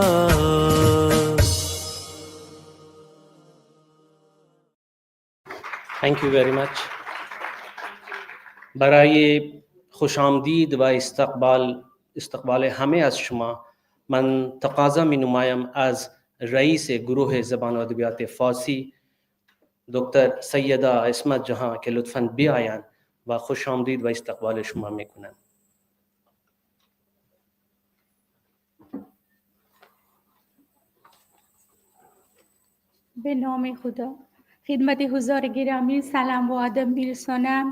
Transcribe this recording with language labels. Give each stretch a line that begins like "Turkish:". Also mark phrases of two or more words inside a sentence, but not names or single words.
English: Thank you very much.
Persian: برای خوش آمدید و استقبال همه از شما من تقاضا می نمایم از رئیس گروه زبان و ادبیات فارسی دکتر سیدہ عصمت جہاں که لطفاً بیاین و خوش آمدید و استقبال شما می کنند. به نام خدا. خدمت حضار گرامی سلام و ادب میرسانم.